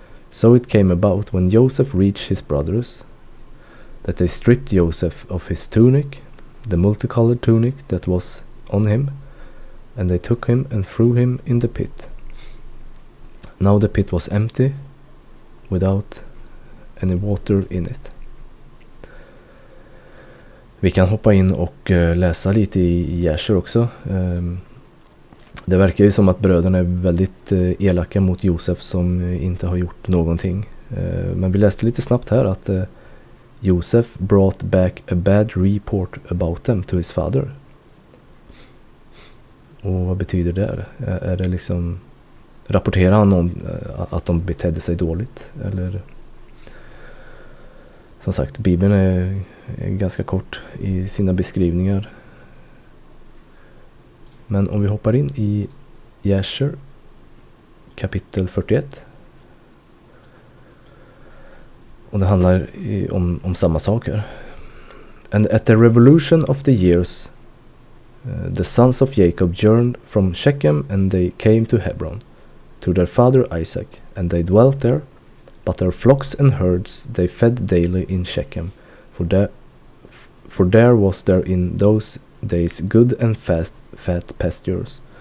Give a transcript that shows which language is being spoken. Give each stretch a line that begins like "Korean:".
English: So it came about, when Joseph reached his brothers, that they stripped Joseph of his tunic, the multicolored tunic that was on him, and they took him and threw him in the pit. Now the pit was empty, without any water in it.
Swedish: Vi kan hoppa in och läsa lite i Jasher också. Det verkar ju som att bröderna är väldigt elaka mot Josef, som inte har gjort någonting. Men vi läste lite snabbt här att Josef
English: brought back a bad report about them to his father.
Swedish: Och vad betyder det? Är det liksom, rapporterar han om att de betedde sig dåligt? Eller, som sagt, Bibeln är ganska kort i sina beskrivningar. Men om vi hoppar in i Jasher kapitel 41. Och det handlar om samma sak här.
English: "And at the revolution of the years, the sons of Jacob journeyed from Shechem, and they came to Hebron, to their father Isaac, and they dwelt there. But their flocks and herds they fed daily in Shechem, for there was there in those days good and fat pastures.